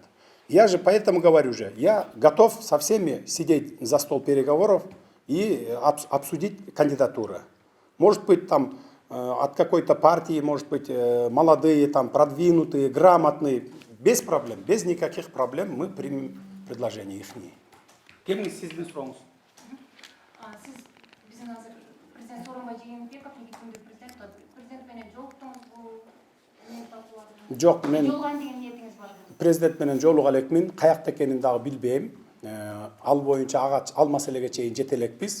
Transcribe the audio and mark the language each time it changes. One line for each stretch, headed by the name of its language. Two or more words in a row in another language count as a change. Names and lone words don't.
Russian: Я же поэтому говорю же, я готов со всеми сидеть за стол переговоров и обсудить кандидатуры. Может быть там от какой-то партии, может быть молодые, там продвинутые, грамотные, без проблем, без никаких проблем мы примем предложение их.
Kyrgyz: Кемиңиз сиздин сурооңуз? Сиз биздин азыр президент Сооронбай Жээнбеков легитимдүү президент. Президент менен жолуктуңузбу? Жок, мен жолуган деген ниетиңиз барбы? Президент менен жолуга элекмин, каякта экенин дагы билбейм. Ал боюнча ал маселеге чейин жете элекпиз.